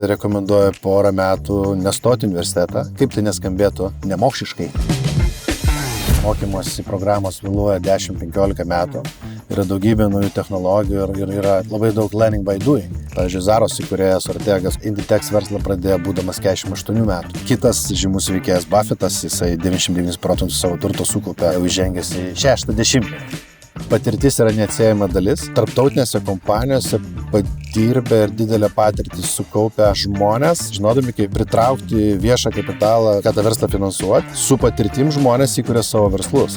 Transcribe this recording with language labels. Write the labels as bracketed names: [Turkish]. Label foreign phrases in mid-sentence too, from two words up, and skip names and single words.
[Lithuanian] Rekomenduoju porą metų nestoti universitetą, kaip tai neskambėtų nemokšiškai. Mokymosi programos vėluoja 10-15 metų. Yra daugybė naujų technologijų ir yra labai daug [English] learning by doing. [Lithuanian] Pavyzdžiui, Zaros įkūrėjas Ortegas Inditex verslą pradėjo būdamas 48 metų. Kitas žymus veikėjas Buffettas, jisai 99% savo turto sukaupė jau įžengęs į 60. Patirtis yra neatsiejama dalis. Tarptautinėse kompanijose padirbę ir didelę patirtį sukaupę žmonės, žinodami, kaip pritraukti viešą kapitalą, ką tą verslą finansuoti, su patirtim žmonės įkuria savo verslus.